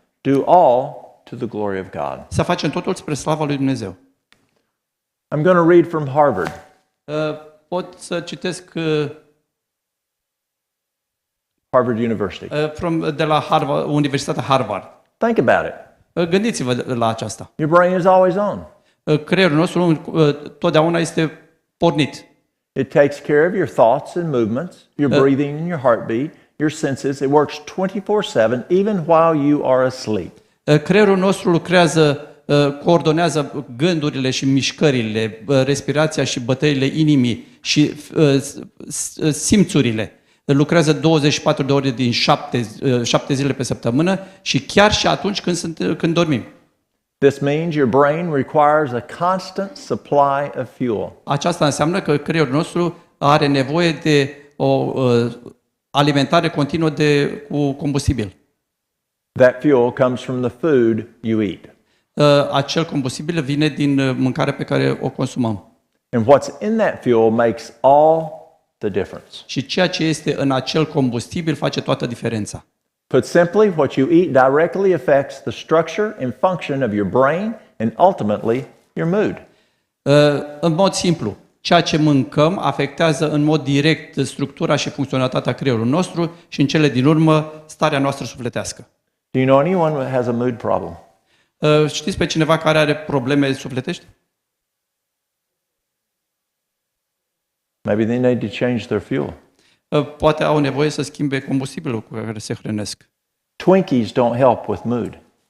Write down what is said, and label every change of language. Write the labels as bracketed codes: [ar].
[en] do all to the glory of God. [ro] să facem totul spre slava lui Dumnezeu. [en] I'm going to read from Harvard. [ro] Pot să citesc [en] Harvard University. [ro] de la Universitatea Harvard. [en] Think about it. [ro] Gândiți-vă la aceasta. [en] Your brain is always on. [ro] Creierul nostru totdeauna este pornit. [en] It takes care of your thoughts and movements, your breathing and your heartbeat, your senses. It works 24/7, even while you are asleep. [ro] Creierul nostru lucrează, coordonează gândurile și mișcările, respirația și bătăile inimii și simțurile. Lucrează 24 de ore din 7 zile pe săptămână și chiar și atunci când dormim. [en] This means your brain requires a constant supply of fuel. [ro] Aceasta înseamnă că creierul nostru are nevoie de o alimentare continuă cu combustibil. [en] That fuel comes from the food you eat. [ro] Acel combustibil vine din mâncarea pe care o consumăm. [en] And what's in that fuel makes all the difference. [ro] Și ceea ce este în acel combustibil face toată diferența. [en] Put simply, what you eat directly affects the structure and function of your brain and ultimately your mood. [ro] În mod simplu, ceea ce mâncăm afectează în mod direct structura și funcționalitatea creierului nostru și în cele din urmă starea noastră sufletească. [en] Do you know anyone that has a mood problem? [ro] Știți pe cineva care are probleme sufletești? [en] Maybe they need to change their fuel. [ro] Poate au nevoie să schimbe combustibilul cu care se hrănesc. [en] Twinkies don't help with mood.